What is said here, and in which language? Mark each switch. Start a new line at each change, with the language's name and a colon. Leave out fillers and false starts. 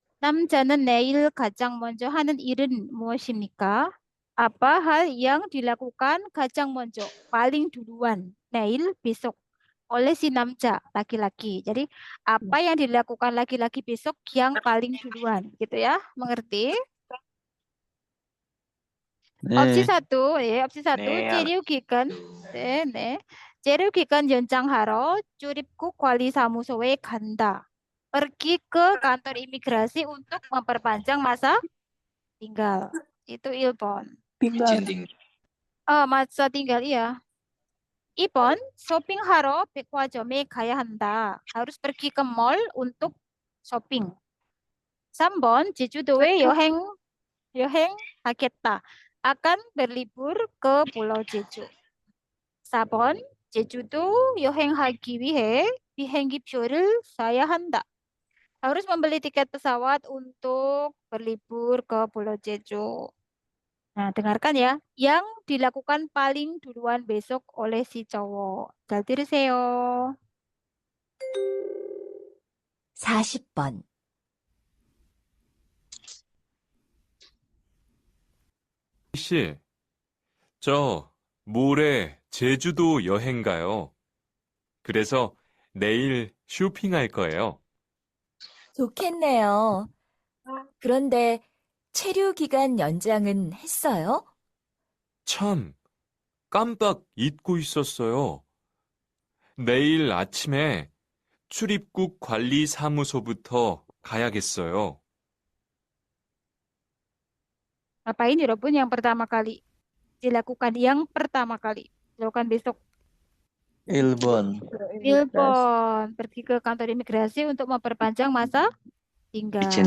Korean: 남자는 내일 가장 먼저 하는 일은 무엇입니까?
Indonesian: Apa hal yang dilakukan
Korean: 가장 먼저,
Indonesian: paling duluan,
Korean: 내일,
Indonesian: besok, oleh si namja, laki-laki. Jadi, apa yang dilakukan laki-laki besok yang paling duluan, gitu ya? Mengerti? Opsi nih. satu, ya, opsi satu,
Korean: 네, 재료 기간, 네, 네. 재료 기간 연장하러 출입국 관리사무소에 간다.
Indonesian: Pergi ke kantor imigrasi untuk memperpanjang masa tinggal. Itu Ilpon. Tinggal. Oh, masa tinggal iya.
Korean: 2번, 쇼핑하러 백화점에 가야 한다.
Indonesian: Harus pergi ke mall untuk shopping.
Korean: 3번, 제주도에 여행하겠다.
Indonesian: Akan berlibur ke Pulau Jeju.
Korean: 4번, 제주도 여행하기 위해 비행기표를 사야 한다.
Indonesian: Harus membeli tiket pesawat untuk berlibur ke Pulau Jeju. Nah, dengarkan ya. Yang dilakukan paling duluan besok oleh si cowok.
Korean: 잘 들으세요. 40번. 씨, 저 모레 제주도 여행 가요. 그래서 내일 쇼핑할 거예요. 좋겠네요. 그런데 체류 기간 연장은 했어요? 참, 깜빡 잊고 있었어요. 내일 아침에 출입국 관리 사무소부터 가야겠어요.
Indonesian: Apa ini, Robun, yang pertama kali dilakukan? Yang pertama kali dilakukan besok.
Korean: 일본.
Indonesian: Telepon, pergi ke kantor imigrasi untuk memperpanjang masa tinggal.